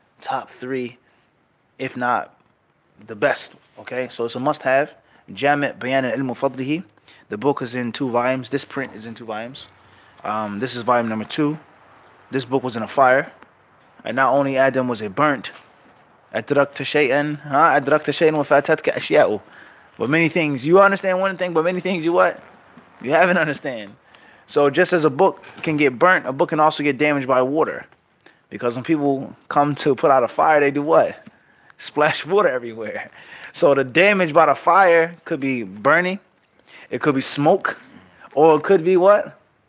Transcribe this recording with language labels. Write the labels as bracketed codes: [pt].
[en] Top 3, if not the best. Okay, so it's a must-have. Jami' Bayan al-Ilm wa Fadlihi. The book is in 2 volumes. This print is in 2 volumes. This is volume number 2. This book was in a fire. And not only Adam was it burnt. [ar] أدركت شيئا أدركت شيئا وفاتتك أشياء. [en] But many things, you understand one thing, but many things you what? You haven't understand. So just as a book can get burnt, a book can also get damaged by water. Because when people come to put out a fire, they do what? Splash water everywhere. So the damage by the fire could be burning, it could be smoke, or it could be what?